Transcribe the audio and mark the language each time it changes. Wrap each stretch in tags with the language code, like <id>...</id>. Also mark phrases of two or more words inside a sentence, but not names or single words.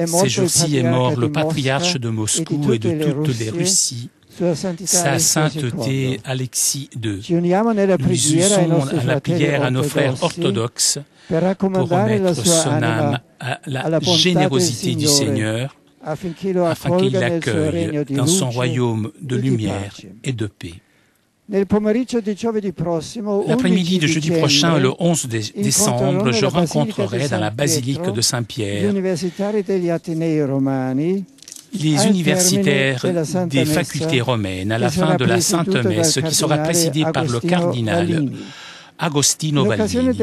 <fr>Ces jours-ci est mort le patriarche Mosca de Moscou et de toutes les Russies, Sa Sainteté Alexis II.</fr> <it>Ci uniamo nella</it> <fr>Nous</fr> <it>preghiera ai</it> <fr>usons</fr> <it>nostri</it> <fr>à la</fr> <it>fratelli</it> <fr>prière à nos frères</fr> <it>ortodossi</it> <fr>orthodoxes</fr> <it>per</it> <fr>pour</fr> <it>raccomandare la</it> <fr>remettre</fr> <it>sua</it> <fr>son âme</fr> <it>anima</it> <fr>à la</fr> <it>alla bontà del</it> <fr>générosité du</fr> <it>Signore,</it> <fr>Seigneur</fr> <it>affinché lo</it> <fr>afin qu'il</fr> <it>accolga nel suo regno</it> <fr>l'accueille</fr> <it>di</it> <fr>dans son</fr> <it>luce</it> <fr>royaume de</fr> <it>e di</it> <fr>lumière</fr> <it>pace.</it> <fr>et de paix.</fr> <it>Nel pomeriggio di giovedì prossimo,</it> <fr>L'après-midi de jeudi prochain, le 11 décembre, je</fr> <it>incontreranno</it> <fr>rencontrerai dans la</fr> <it>San</it> <fr>basilique</fr> <it>Pietro</it> <fr>de</fr> <it>gli</it> <fr>Saint-Pierre</fr> <it>universitari degli Atenei Romani</it> <fr>les universitaires des facultés romaines à la fin de la Sainte Messe, qui sera présidée par le cardinal Agostino Baldini.</fr>